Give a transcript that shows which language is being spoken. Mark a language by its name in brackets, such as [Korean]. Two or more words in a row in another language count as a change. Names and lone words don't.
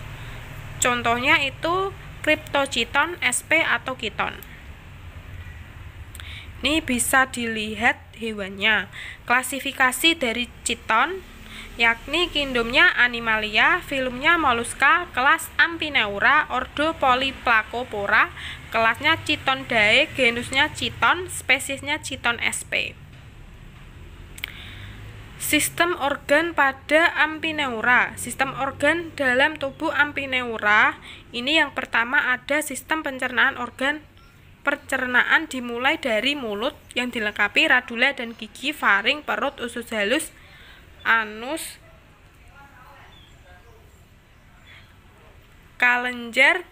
[Indonesian] Contohnya itu Cryptochiton sp atau kiton. Ini bisa dilihat hewannya. Klasifikasi dari chiton yakni kingdomnya Animalia, filumnya Mollusca, kelas Amphineura, ordo Polyplacopora, kelasnya Chitondae, genusnya Chiton, spesiesnya Chiton sp. Sistem organ pada Amphineura. Sistem organ dalam tubuh Amphineura ini yang pertama ada sistem pencernaan organ. Pencernaan dimulai dari mulut yang dilengkapi radula dan gigi, faring, perut, usus halus, anus, kelenjar.